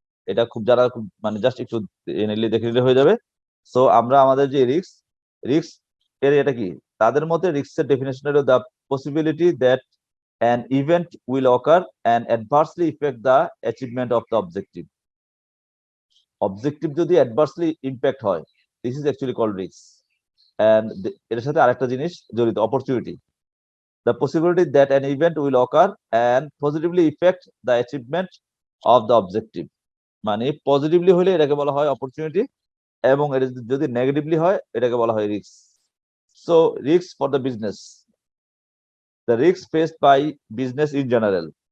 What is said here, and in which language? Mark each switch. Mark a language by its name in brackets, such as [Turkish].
[Bangla] এটা যারা মানে জাস্ট একটু দেখে নিলে হয়ে যাবে। সো আমরা আমাদের যে রিস্ক এর এটা কি, তাদের মধ্যে রিস্কের ডেফিনেশন হলো [English] The possibility that an event will occur and adversely affect the achievement of the objective. Objective যদি adversely impact হয়, this is actually called risk. [Bangla] And এর সাথে আরেকটা জিনিস জড়িত, opportunity. [English] The possibility that an event will occur and positively affect the achievement of the objective. [Bangla] মানে positively হলে এটাকে বলা হয় অপরচুনিটি, এবং এটা যদি নেগেটিভলি হয় এটাকে বলা হয় risk. [English] So risk for the business, the risks faced by business in general.